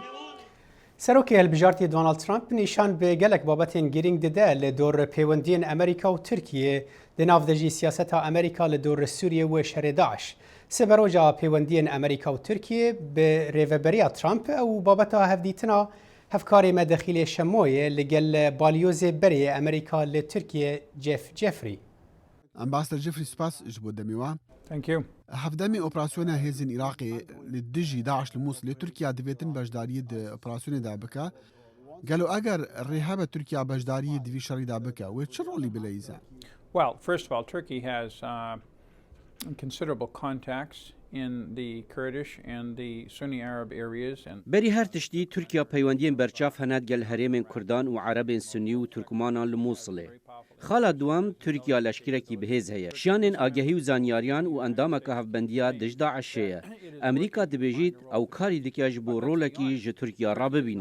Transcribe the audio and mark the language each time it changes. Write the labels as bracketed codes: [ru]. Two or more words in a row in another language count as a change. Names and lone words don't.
[ku] Serokê Hilbijartiyê Donald Trump nîşan bi gelek babetên girîng dide li dor peywendiyên Amerîka û Tirkiye di nav de jî siyaseta Amerîka li dor Sûriye û şerê Daeş. Seberoja peywendiyên Amerîka û Tirkiye bi rêveberiya Trump û babeta hevdîtina hevkarê me dexîlê şemoyê li gel balyozê berê Amerîka li Tirkiye Jeff Jeffrey. Ambassador Jeffrey spas ji bo demê wan. [en] Thank you. [ku] Hevdemê operasyona hêzên Iraqê li dijî Daeş li Mosulê Tirkiya divêtin beşdariyê di operasyonê de bike. Gelo eger rêhebe Tirkiya beşdariyê di vî şerî de bike, wê çi rolî bileyze? [en] Well, first of all, Turkey has considerable contacts in the Kurdish and the Sunni Arab areas. [ku] Berî her tiştî Tirkiya peywendiyên berçav hene gel herêmên Kurdan û Erebên Sunnî û Turkmanan li Mosulê. Xala duam Tirkiya leşkerekî bihêz heye. Şiyanên agehî û zanyariyan û endameka hevbendiya dij Daişê ye. Amerîka dibêjît ew karî dike ji bo rolekî ji Tirkiya rabibîne.